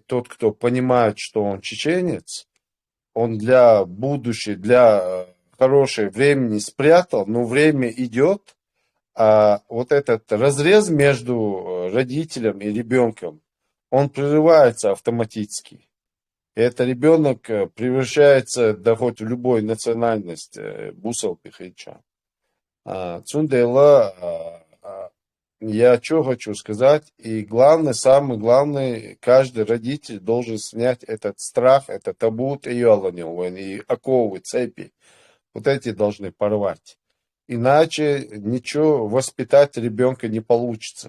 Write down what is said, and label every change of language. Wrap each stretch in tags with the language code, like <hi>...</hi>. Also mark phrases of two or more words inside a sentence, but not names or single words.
<ru>Тот, кто понимает, что он чеченец, он для будущего, для хорошего времени спрятал, но время идет, а вот этот разрез между родителем и ребенком, он прерывается автоматически. И этот ребенок превращается, да хоть в любой национальности,</ru> <ce>бусал пихича. Цундела,</ce> <ru>я что хочу сказать, и главное, самый главный, каждый родитель должен снять этот страх, это табу, и оковы, цепи. Вот эти должны порвать. Иначе ничего воспитать ребенка не получится.</ru>